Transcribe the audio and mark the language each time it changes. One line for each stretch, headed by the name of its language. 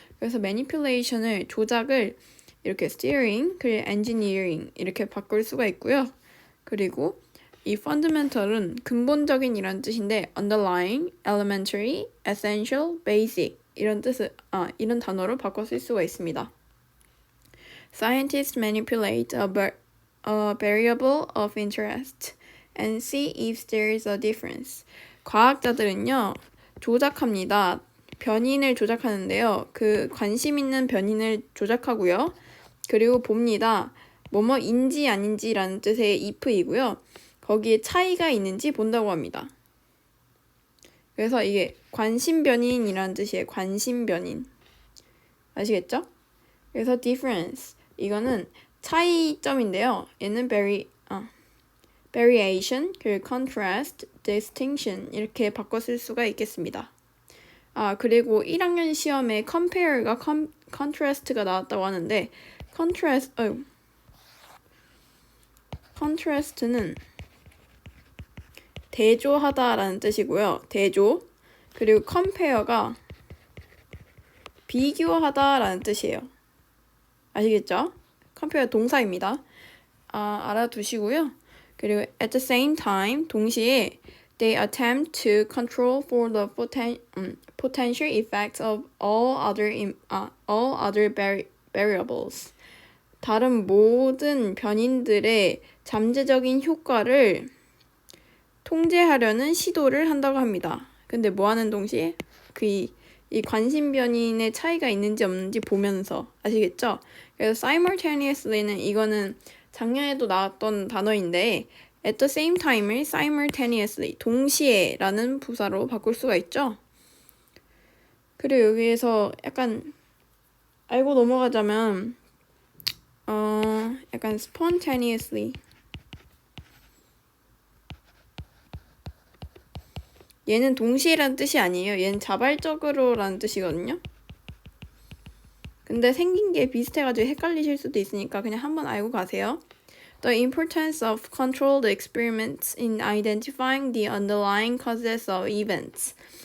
Korean: 그래서 manipulation을 조작을 이렇게 steering, 그리고 engineering 이렇게 바꿀 수가 있고요. 그리고 이 fundamental은 근본적인 이란 뜻인데 underlying, elementary, essential, basic 이런 단어로 바꿔 쓸 수가 있습니다.
English: Scientists manipulate a variable of interest and see if there is a difference.
Korean: 과학자들은요, 조작합니다. 변인을 조작하는데요. 그 관심 있는 변인을 조작하고요. 그리고 봅니다. 뭐뭐인지 아닌지라는 뜻의 if이고요. 거기에 차이가 있는지 본다고 합니다. 그래서 이게 관심 변인이라는 뜻이에요. 관심 변인. 아시겠죠? 그래서 difference. 이거는 차이점인데요. 얘는 variation, 그리고 contrast, distinction 이렇게 바꿔 쓸 수가 있겠습니다. 그리고 1학년 시험에 compare가 contrast가 나왔다고 하는데 contrast는 대조하다라는 뜻이고요. 대조. 그리고 compare가 비교하다라는 뜻이에요. 아시겠죠? compare 동사입니다. 알아두시고요. 그리고
English: at the same time,
Korean: 동시에
English: they attempt to control for the potential effects of all other variables.
Korean: 다른 모든 변인들의 잠재적인 효과를 통제하려는 시도를 한다고 합니다. 근데 뭐 하는 동시에? 이 관심 변인의 차이가 있는지 없는지 보면서 아시겠죠? 그래서 simultaneously는 이거는 작년에도 나왔던 단어인데 at the same time을 simultaneously 동시에라는 부사로 바꿀 수가 있죠. 그리고 여기에서 약간 알고 넘어가자면 약간 spontaneously 얘는 동시에라는 뜻이 아니에요. 얘는 자발적으로라는 뜻이거든요. 근데 생긴 게 비슷해가지고 헷갈리실 수도 있으니까 그냥 한번 알고 가세요.
English: The importance of controlled experiments in identifying the underlying causes of events.